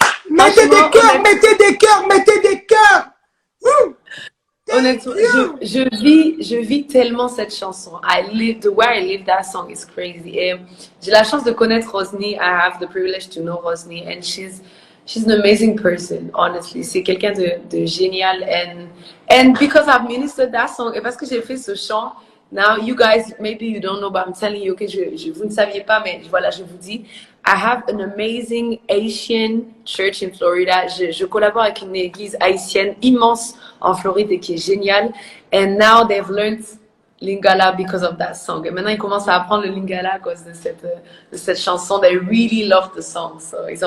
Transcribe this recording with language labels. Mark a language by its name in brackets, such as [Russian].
[French] Mettez des cœurs, mettez des cœurs, mettez des cœurs. Honnêtement, je vis tellement cette chanson. [English] The way I live that song is crazy. [French] Et j'ai la chance de connaître Rosny. [English] I have the privilege to know Rosny, and she's an amazing person, honestly. [French] C'est quelqu'un de génial. [English] And because I've ministered that song, [French] et parce que j'ai fait ce chant, [English] now you guys, maybe you don't know, but I'm telling you, okay, [French] vous ne saviez pas, mais voilà, je vous dis, [English] I have an amazing Haitian church in Florida. [French] Je collabore avec une église haïtienne immense en Floride et qui est géniale. [English] And now they've learned Lingala because of that song. [French] Et maintenant, ils commencent à apprendre le Lingala à cause de cette chanson. [English] They really love the song. So, [French] ils ont